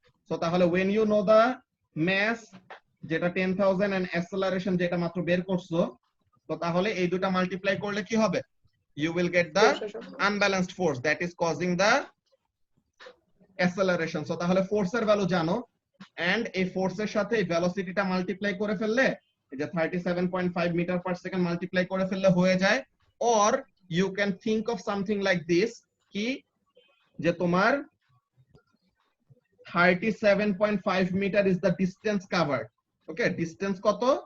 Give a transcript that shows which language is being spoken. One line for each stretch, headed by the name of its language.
Bangla: So তাহলে
English: when you know the mass
Bangla: যেটা 10,000 and acceleration যেটা মাত্র বের করছো, তো তাহলে এই দুটো মাল্টিপ্লাই করলে কি হবে?
English: You will get the unbalanced force that is causing the acceleration.
Bangla: So তাহলে ফোর্সের ভ্যালু জানো, এন্ড এই ফোর্সের সাথে এই ভেলোসিটিটা মাল্টিপ্লাই করে ফেললে, এই যে 37.5 মিটার পার সেকেন্ড মাল্টিপ্লাই করে ফেললে হয়ে যায়।
English: or you can think of something like this,
Bangla: কি যে তোমার
English: 37.5 metre is the distance covered. Okay, distance কত?